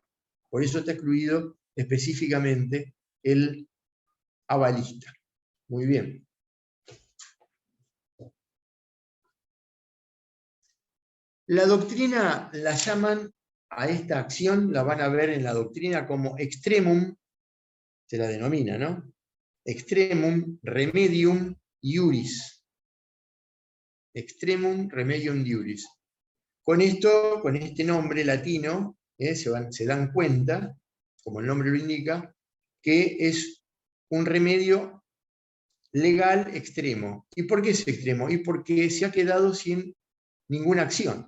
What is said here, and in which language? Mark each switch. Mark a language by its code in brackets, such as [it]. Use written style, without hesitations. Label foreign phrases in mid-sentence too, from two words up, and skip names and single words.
[es] Por eso está excluido específicamente el avalista. Muy bien. La doctrina la llaman a esta acción, la van a ver en la doctrina como extremum, se la denomina, ¿no? [la] Extremum remedium iuris. Extremum remedium iuris. [es] Con esto, con este nombre latino, se dan cuenta, como el nombre lo indica, que es un remedio legal extremo. ¿Y por qué es extremo? Y porque se ha quedado sin ninguna acción.